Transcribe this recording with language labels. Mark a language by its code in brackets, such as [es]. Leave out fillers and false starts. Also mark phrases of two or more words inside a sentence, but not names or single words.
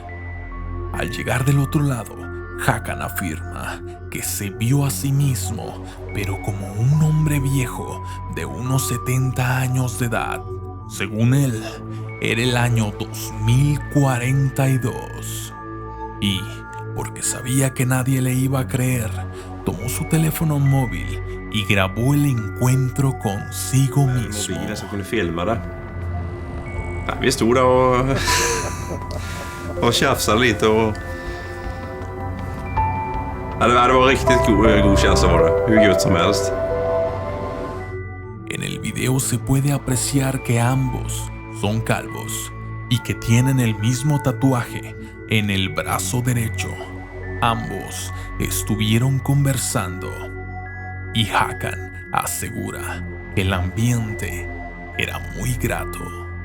[es] Al llegar del otro lado, Hakan afirma que se vio a sí mismo, pero como un hombre viejo de unos 70 años de edad. Según él, era el año 2042. Y, porque sabía que nadie le iba a creer, tomó su teléfono móvil y grabó el encuentro consigo mismo. [sv] Vi stod där och tjafsade lite och det var riktigt god känsla var det, hur gott som helst. [es] En el video se puede apreciar que ambos son calvos y que tienen el mismo tatuaje en el brazo derecho. Ambos estuvieron conversando y Hakan asegura que el ambiente era muy grato.